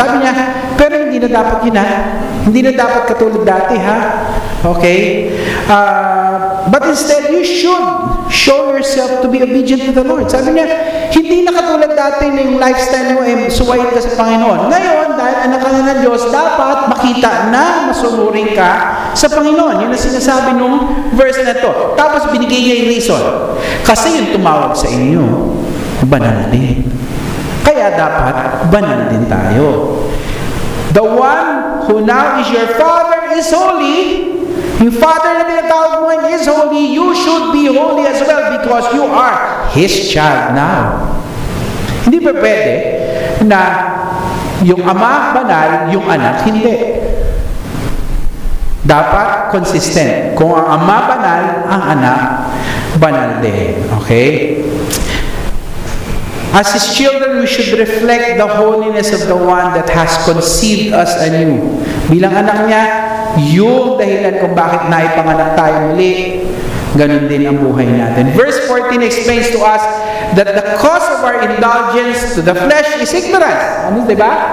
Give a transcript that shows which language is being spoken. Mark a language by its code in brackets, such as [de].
[tl] Sabi niya, pero hindi na dapat yun ha. Hindi na dapat katulad dati ha. Okay? [en] But instead, you should show yourself to be obedient to the Lord. [tl] Sabi niya, hindi na katulad dati na yung lifestyle mo ay suwayin ka sa Panginoon. Ngayon, dahil anak ka na ng Diyos, dapat makita na masunurin ka sa Panginoon. Yun ang sinasabi nung verse na to. Tapos binigay niya yung reason. Kasi yung tumawag sa inyo, banal din. Kaya dapat banal din tayo. [en] The one who now is your father is holy. [tl] Yung Father na tinatawag mo [en] is holy, you should be holy as well because you are His child now. [tl] Hindi ba pwede na yung ama banal, yung anak hindi? Dapat consistent. Kung ang ama banal, ang anak banal din. Okay? [en] As His children, we should reflect the holiness of the one that has conceived us anew. [tl] Bilang anak niya, yung dahilan kung bakit naipanganak tayo muli, ganun din ang buhay natin. [en] Verse 14 explains to us that the cause of our indulgence to the flesh is ignorance. [tl] Ano, diba?